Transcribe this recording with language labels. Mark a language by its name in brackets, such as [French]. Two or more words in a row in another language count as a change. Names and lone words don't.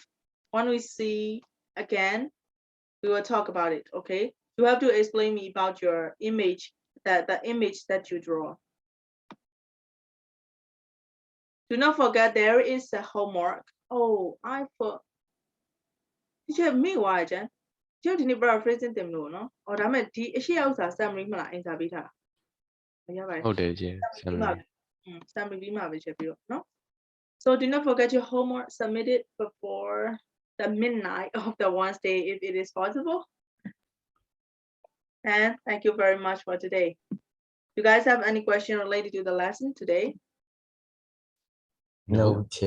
[English] When we see again, we will talk about it. Okay, you have to explain me about your image, the image that you draw. Do not forget there is a homework. Oh, I forgot. [Burmese] Teacher မေ့သွားကြတယ်။ကျုပ်ဒီနေ့ paraphrasing တင်မလို့နော်။အော်ဒါမဲ့ဒီအရှိဥစ္စာ summary မလား answer ပေးထားတာ။ရပါတယ် ဟုတ်တယ်ကျ summary ပြီးမှပဲချက်ပြီးတော့နော် [English] So do not forget your homework, submit it before the midnight of the Wednesday if it is possible. And thank you very much for today. You guys have any question related to the lesson today? No, teacher.